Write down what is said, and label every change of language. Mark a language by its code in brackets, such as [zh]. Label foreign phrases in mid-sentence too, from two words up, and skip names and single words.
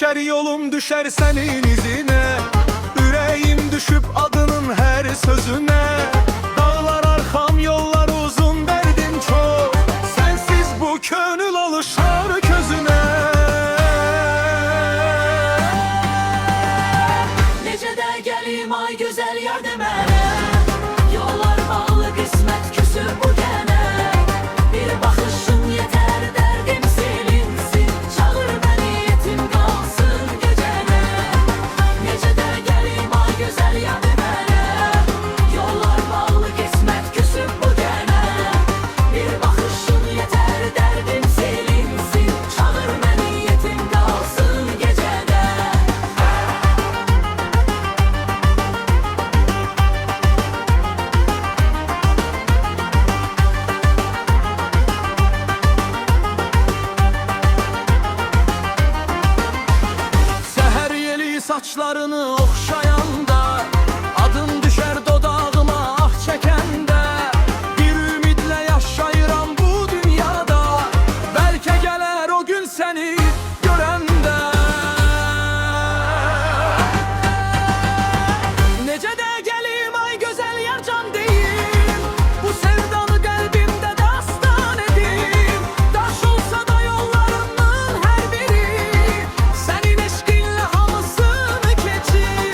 [tr] yolum düşer senin izine, yüreğim düşüp adının her sözüne. Dağlar arkam, yollar uzun, derdim çok, sensiz bu gönül alışar közüne. [az] Necə də gəlim ay gözəl yar demənə, yollar bağlı qismət küsür bu gənə. Bir baxışın yetər dərdim silinsin, çağır məni yetim qalsın gecənə. Necə də gəlim ay gözəl yar demənə, yollar bağlı qismət küsür bu gənə. Bir baxışın yetər dərdim silinsin, çağır məni yetim qalsın gecənə. [tr] Seher yeli saçlarını okşayanda, adın düşer dodağıma ah çekende. Bir ümidle yaşayıram bu dünyada, belki gelir o gün seni görende. [az] Necə də gəlim ay gözəl yar can deyim, bu sevdanı qəlbimdə dastan edim. Daş olsa da yollarımın hər biri, sənin eşqinlə hamısını keçir.